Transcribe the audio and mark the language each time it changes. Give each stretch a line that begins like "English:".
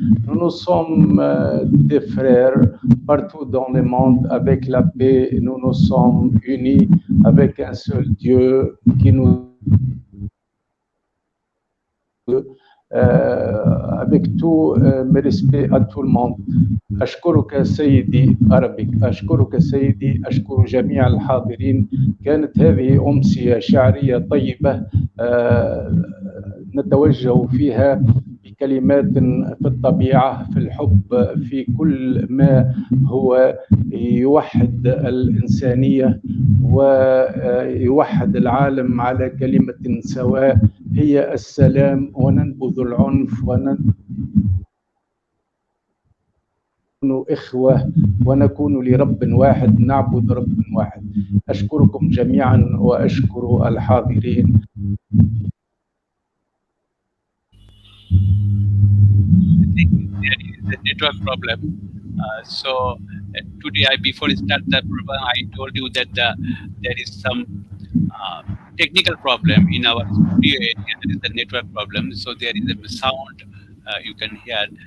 French: Nous sommes des frères partout dans le monde avec la paix. Nous sommes unis avec un seul Dieu qui nous avec tout mes respects à tout le monde.
Arabic: أشكرك سيدي أربك، أشكرك سيدي، أشكر جميع الحاضرين. كانت هذه أمسية شعرية طيبة نتوجه فيها بكلمات في الطبيعة، في الحب، في كل ما هو يوحد الإنسانية ويوحد العالم على كلمة سواء هي السلام، وننبذ العنف ونكون إخوة ونكون لرب واحد، نعبد رب واحد. أشكركم جميعا وأشكر الحاضرين.
English: There is a network problem. Today, before I start the program, I told you that there is some technical problem in our studio area. There is a network problem, so there is a sound you can hear.